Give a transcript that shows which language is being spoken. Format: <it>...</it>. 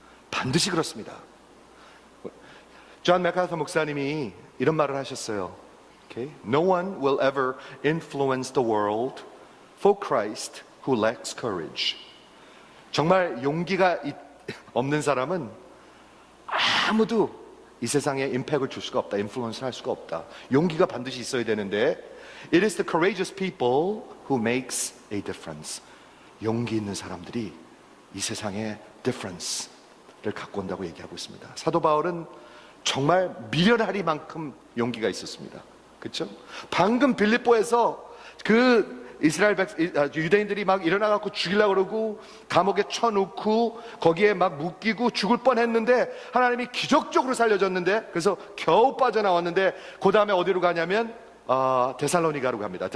<ko>반드시 그렇습니다. 존 맥카서 목사님이 이런 말을 하셨어요.</ko> <en>Okay? No one will ever influence the world for Christ who lacks courage.</en> <ko>정말 용기가 없는 사람은 아무도 이 세상에 임팩을 줄 수가 없다. 인플루언스를 할 수가 없다. 용기가 반드시 있어야 되는데</ko> <en>It is the courageous people who makes a difference.</en> <ko>용기 있는 사람들이 이 세상에 difference를 갖고 온다고 얘기하고 있습니다. 사도 바울은 정말 미련하리만큼 용기가 있었습니다. 그렇죠? 방금 빌립보에서 그 유대인들이 막 일어나갖고 죽이려고 그러고 감옥에 쳐놓고 거기에 막 묶이고 죽을 뻔했는데 하나님이 기적적으로 살려줬는데 그래서 겨우 빠져나왔는데 그 다음에 어디로 가냐면 데살로니가로 갑니다.</ko>